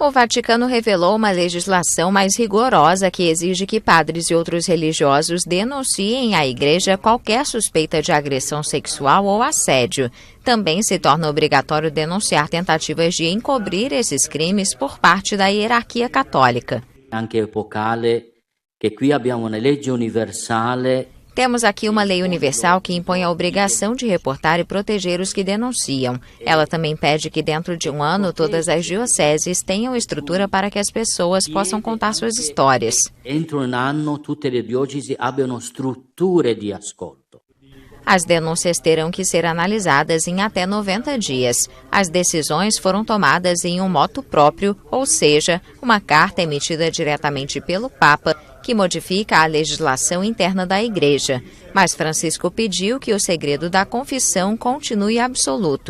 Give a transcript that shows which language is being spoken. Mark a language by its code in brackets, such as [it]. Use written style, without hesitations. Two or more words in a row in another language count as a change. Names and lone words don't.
[pt] O Vaticano revelou uma legislação mais rigorosa que exige que padres e outros religiosos denunciem à Igreja qualquer suspeita de agressão sexual ou assédio. Também se torna obrigatório denunciar tentativas de encobrir esses crimes por parte da hierarquia católica. [it] Anche epocale, che qui abbiamo una legge universale. [pt] Temos aqui uma lei universal que impõe a obrigação de reportar e proteger os que denunciam. Ela também pede que dentro de um ano todas as dioceses tenham estrutura para que as pessoas possam contar suas histórias. [it] Entro un anno tutte le diocesi abbiano strutture di ascolto. [pt] As denúncias terão que ser analisadas em até 90 dias. As decisões foram tomadas em um [la] motu próprio, [pt] ou seja, uma carta emitida diretamente pelo Papa, que modifica a legislação interna da Igreja. Mas Francisco pediu que o segredo da confissão continue absoluto.